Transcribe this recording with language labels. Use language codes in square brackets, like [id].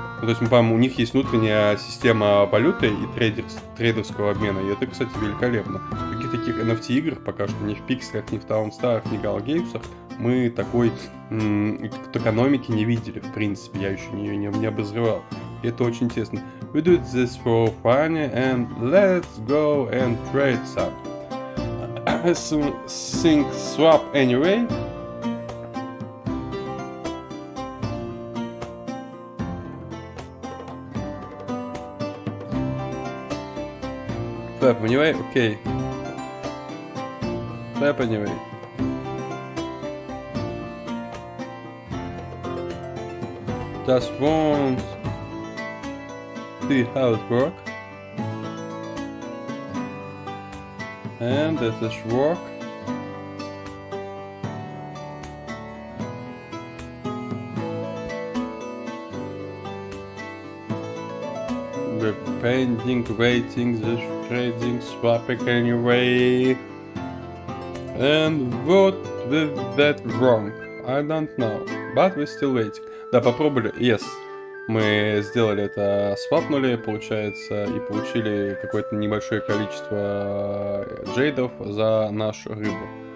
[ru] Ну, то есть, по-моему, у них есть внутренняя система валюты и трейдерского обмена, и это, кстати, великолепно. В каких таких NFT играх пока что ни в Пикселях, ни в Таунстарах, ни в Галгеймсах мы такой экономики не видели, в принципе, я еще ее не обозревал. И это очень интересно. [en] We do this for fun and let's go and trade some. I think swap anyway. Swap anyway, okay. Swap anyway. Just want to see how it works. And this is work. We're pending, waiting, this trading, swapping anyway. And what with that wrong? I don't know, but we're still waiting. [ru] Да, попробовали. [en] Yes. [ru] Мы сделали это, свапнули, получается, и получили какое-то небольшое количество джейдов за нашу рыбу.